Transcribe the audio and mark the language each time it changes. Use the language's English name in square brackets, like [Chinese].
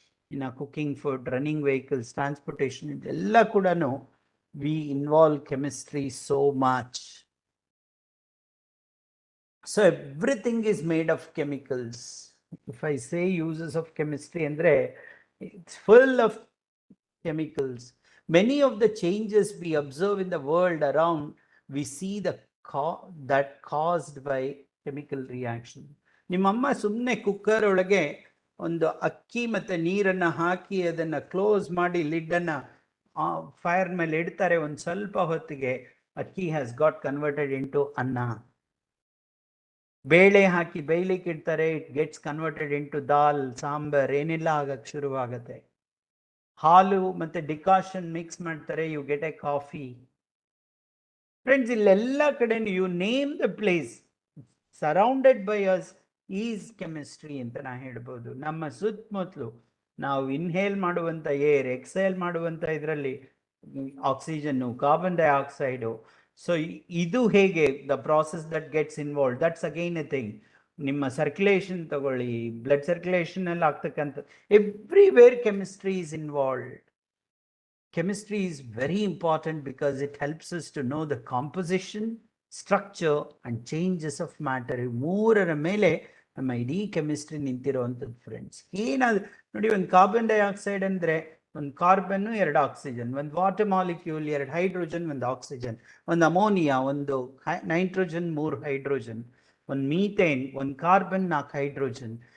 [English] ಇನ್ನು cooking food, running vehicles, transportation, [Kannada] ಇದೆಲ್ಲ ಕೂಡ [English] We involve chemistry so much. So everything is made of chemicals. If I say uses of chemistry ಅಂದರೆ it's full of chemicals. Many of the changes we observe in the world around, we see that caused by chemical reaction. [Kannada] ನಿಮ್ಮಮ್ಮ ಸುಮ್ಮನೆ cooker ಒಳಗೆ ಒಂದು ಅಕ್ಕಿ ಮತ್ತು ನೀರನ್ನು ಹಾಕಿ ಅದನ್ನು close ಮಾಡಿ ಲಿಡ್ಡನ್ನು ಫೈರ್ ಮೇಲೆ ಇಡ್ತಾರೆ. ಒಂದು ಸ್ವಲ್ಪ ಹೊತ್ತಿಗೆ ಅಕ್ಕಿ [English] has got converted into [Kannada] ಅನ್ನ. ಬೇಳೆ ಹಾಕಿ ಬೇಯ್ಲಿಕ್ಕೆ ಇಡ್ತಾರೆ, [English] it gets converted into [Kannada] ದಾಲ್, ಸಾಂಬಾರ್, ಏನೆಲ್ಲ ಆಗಕ್ಕೆ ಶುರುವಾಗುತ್ತೆ. ಹಾಲು ಮತ್ತು ಡಿಕಾಷನ್ ಮಿಕ್ಸ್ ಮಾಡ್ತಾರೆ, [English] You get a coffee. Friends, [Kannada] ಇಲ್ಲೆಲ್ಲ ಕಡೆ [English] you name the place surrounded by us is chemistry [Kannada] ಅಂತ ನಾ ಹೇಳ್ಬೋದು. ನಮ್ಮ ಸುತ್ತಮುತ್ತಲು ನಾವು ಇನ್ಹೇಲ್ ಮಾಡುವಂಥ ಏರ್, ಎಕ್ಸೇಲ್ ಮಾಡುವಂಥ ಇದರಲ್ಲಿ [English] Oxygen, carbon dioxide. So [Kannada] ಇದು ಹೇಗೆ [English] The process that gets involve, that's again a thing. [Kannada] ನಿಮ್ಮ ಸರ್ಕ್ಯುಲೇಷನ್ ತಗೊಳ್ಳಿ, ಬ್ಲಡ್ ಸರ್ಕ್ಯುಲೇಷನ್ ಅಲ್ಲಿ ಆಗ್ತಕ್ಕಂಥ [English] Everywhere chemistry is involved. Chemistry is very important because it helps us to know the composition, structure and changes of matter. [Kannada] ಮೂರರ ಮೇಲೆ ನಮ್ಮ ಇಡೀ chemistry ನಿಂತಿರುವಂಥದ್ದು friends. ಏನಾದ್ರು ನೋಡಿ, ಒಂದು ಕಾರ್ಬನ್ ಡೈಆಕ್ಸೈಡ್ ಅಂದರೆ ಒಂದು ಕಾರ್ಬನ್, 2 ಆಕ್ಸಿಜನ್, ಒಂದು ವಾಟರ್ ಮಾಲಿಕ್ಯೂಲ್, 2 ಹೈಡ್ರೋಜನ್, 1 ಆಕ್ಸಿಜನ್, ಒಂದು ಅಮೋನಿಯಾ, 1 ನೈಟ್ರೋಜನ್, 3 ಹೈಡ್ರೋಜನ್, ಒಂದು ಮೀಥೇನ್, 1 ಕಾರ್ಬನ್, 4 ಹೈಡ್ರೋಜನ್.